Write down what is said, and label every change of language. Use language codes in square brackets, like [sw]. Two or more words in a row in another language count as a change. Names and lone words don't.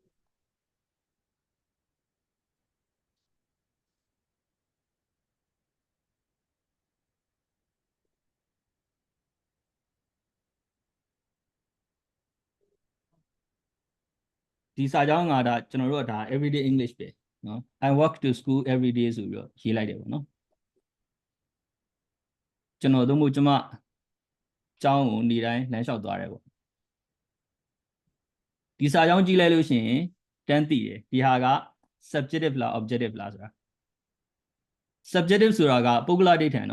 [my] ဒီစာကြောင်းကဒါကျွန်တော်တို့ကဒါ [en] everyday English [my] ပဲနော် [en] I walk to school every day [my] ဆိုပြီးတော့ရေးလိုက်တယ်ပေါ့နော်ကျွန်တော်တို့မို့ကျွန်မကျောင်းကိုနေ့တိုင်းလမ်းလျှောက်သွားတယ်ပေါ့ ဒီစာကြောင်းကြည့်လိုက်လို့ရှိရင်တန်းသိတယ်ဒီဟာက subjective လား objective လားဆိုတာ subjective ဆိုတာကပုဂ္ဂလဒိဋ္ဌံ